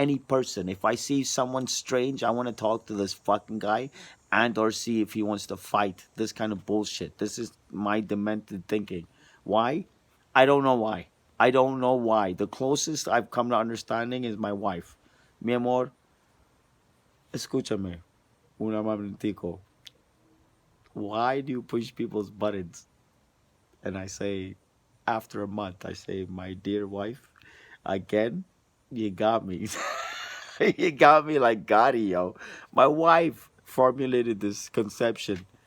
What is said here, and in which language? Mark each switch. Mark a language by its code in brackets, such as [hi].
[en] Any person, if I see someone strange, I want to talk to this fucking guy and or see if he wants to fight. This kind of bullshit. This is my demented thinking. Why? I don't know why. I don't know why. The closest I've come to understanding is my wife. [es] Mi amor, escúchame, un momentico. [en] Why do you push people's buttons? And I say, after a month, I say, my dear wife, again, you got me. You got me like Gotti, yo. My wife formulated this conception.